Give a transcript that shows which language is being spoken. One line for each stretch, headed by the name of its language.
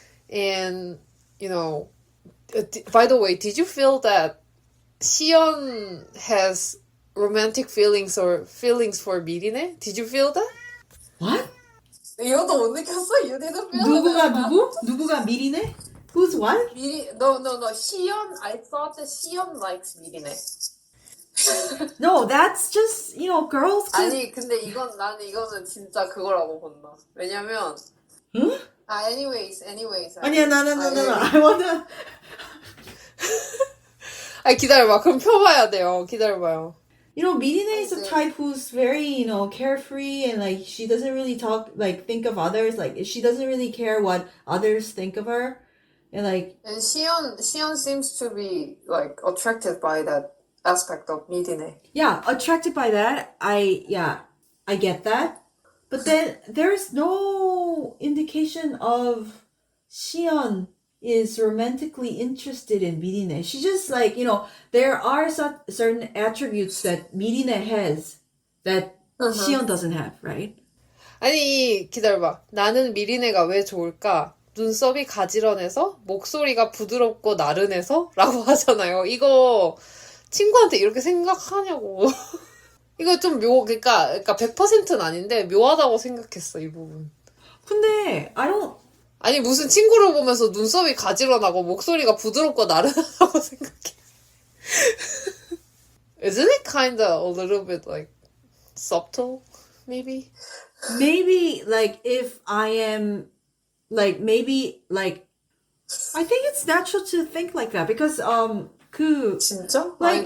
English: And, by the way, did you feel that Seon has romantic feelings or feelings for Mirine? Did you feel that? What?
Korean: 이것도 못 느꼈어?
English: You didn't feel
Korean: 누구가
English: that?
Korean: 누구? 누구가 미리네?
English: Who's what? No. Seon, I thought that Seon likes Mirine. No, that's just, girls could...
Korean: 아니, 근데 나는 이거는 진짜 그거라고 본다. 왜냐면, Huh?
English: anyways.
Korean: 아니야,
English: no. I wanna...
Korean: 기다려봐. 그럼 펴봐야 돼요. 기다려봐요.
English: Mirine is the type who's very, carefree and like she doesn't really think of others. Like she doesn't really care what others think of her. And like... And Seon seems to be like attracted by that aspect of Mirine. Yeah, attracted by that. I get that. But then there's no indication of Seon is romantically interested in Mirine. She just there are certain attributes that Mirine has that Seon doesn't have, right?
Korean: 아니, 기다려봐. 나는 미리네가 왜 좋을까? 눈썹이 가지런해서, 목소리가 부드럽고 나른해서? 라고 하잖아요. 이거 친구한테 이렇게 생각하냐고. 이거 좀 그러니까 100%는 아닌데 묘하다고 생각했어, 이 부분. 근데 아니 무슨 친구를 보면서 눈썹이 가지런하고 목소리가 부드럽고 나른하다고 생각해.
English: Isn't it kinda a little bit like subtle, maybe? Maybe if I am maybe I think it's natural to think like that because
Korean: 진짜?